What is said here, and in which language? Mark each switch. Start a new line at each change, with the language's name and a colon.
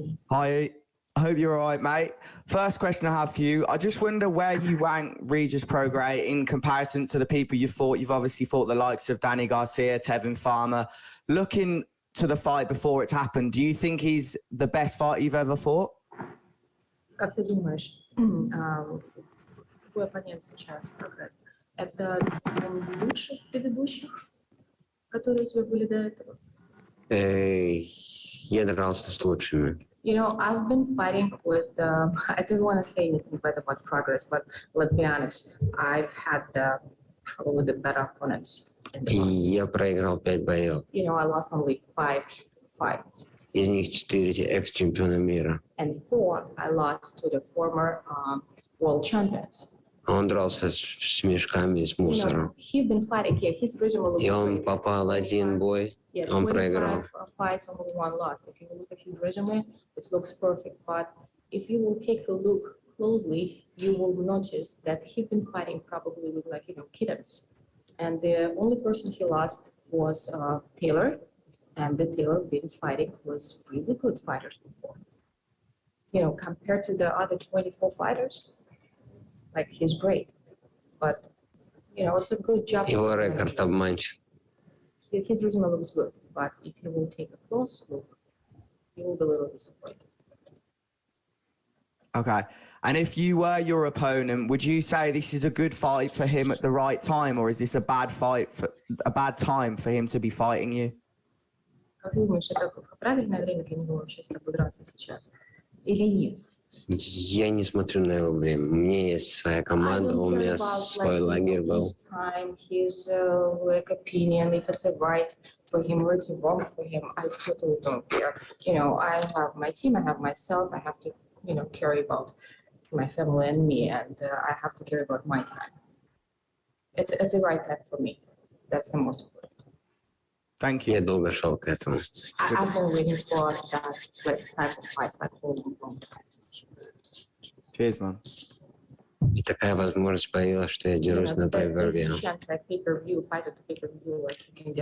English: Hi, I hope you're all right, mate. First question I have for you. I just wonder where you rank Regis Progaris in comparison to the people you fought. You've obviously fought the likes of Danny Garcia, Tevin Farmer. Looking to the fight before it's happened, do you think he's the best fighter you've ever fought?
Russian: Как ты думаешь, твой оппонент сейчас, Прогресс, это он лучше предыдущих, которые у тебя были до этого? Я дрался с лучшими.
English: I've been fighting with I didn't want to say anything bad about Progress, but let's be honest, I've had probably the better opponents.
Russian: Я проиграл 5 боев.
English: I lost only 5 fights.
Russian: Из них 4 экс-чемпиона мира.
English: And 4 I lost to the former world champions.
Russian: Он дрался с мешками, с мусором.
English: He's been fighting here. His resume looks
Russian: И он попал один бой, он проиграл.
English: 25 fights, only 1 lost. If you look at his resume, it looks perfect. But if you will take a look closely, you will notice that he's been fighting probably with kittens. And the only person he lost was Taylor, and the Taylor been fighting was really good fighters before. Compared to the other 24 fighters, he's great. But it's a good job.
Russian: Его рекорд обманчив.
English: his resume looks good, but if you will take a close look, you will be a little disappointed. Okay. And if you were your opponent, would you say this is a good fight for him at the right time, or is this a bad time for him to be fighting you?
Russian: Как ты думаешь, это правильное время для него вообще с тобой драться сейчас? Или нет? Я не смотрю на его время. У меня есть своя команда, у меня свой лагерь был.
English: His time, his like opinion, if it's right for him or it's wrong for him, I totally don't care. You know, I have my team, I have myself, I have to, you know, care about my family and me, and I have to care about my time. It's the right time for me. That's the most important. Thank you.
Russian: Я долго шел к этому.
English: I've been waiting for that type of fight like a long time. Cheers, man.
Russian: И такая возможность появилась, что я дерусь на pay-per-view.